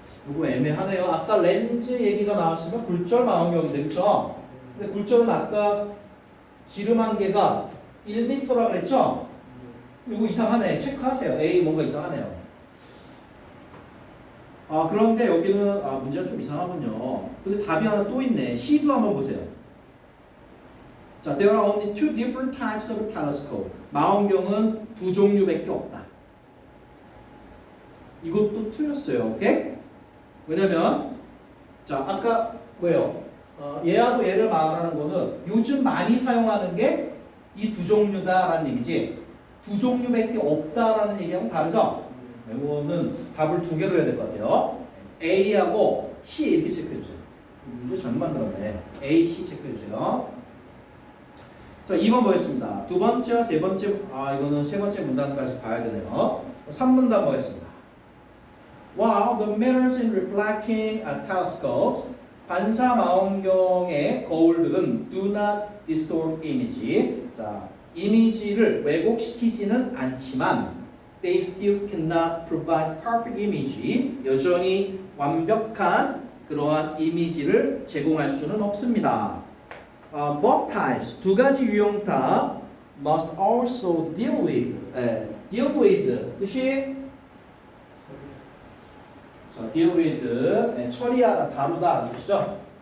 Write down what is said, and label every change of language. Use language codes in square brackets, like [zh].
[ko] 이거 애매하네요. 아까 렌즈 얘기가 나왔으면 굴절 망원경인데, 그렇죠? 근데 굴절은 아까 지름 한계가 1m라 그랬죠? 이거 이상하네. 체크하세요. A 뭔가 이상하네요. 그런데 여기는 문제가 좀 이상하군요. 근데 답이 하나 또 있네. C도 한번 보세요. [en] 자, there are only two different types of telescope. [ko] 망원경은 두 종류밖에 없다. 이것도 틀렸어요. 오케이? 왜냐면 자, 아까 뭐예요? 얘하고 얘를 말하는 거는 요즘 많이 사용하는 게 이 두 종류다라는 얘기지. 두 종류밖에 없다라는 얘기하고 다르죠? 이거는 답을 두 개로 해야 될 것 같아요. A하고 C 이렇게 체크해 주세요. 문제 잘못 만들었네. A, C 체크해 주세요. 자, 2번 보겠습니다. 두 번째와 세 번째, 이거는 세 번째 문단까지 봐야 되네요. 3문단 보겠습니다. [en] While the mirrors in reflecting telescopes, [ko] 반사 망원경의 거울들은 [en] do not distort image. [ko] 자, 이미지를 왜곡시키지는 않지만 [en] they still cannot provide perfect image. [ko] 여전히 완벽한 그러한 이미지를 제공할 수는 없습니다. [en] Both types, [ko] 두 가지 유형 다 [en] must also deal with [ko] 뜻이 자, [en] deal with [ko] 처리하다, 다루다 뜻이죠.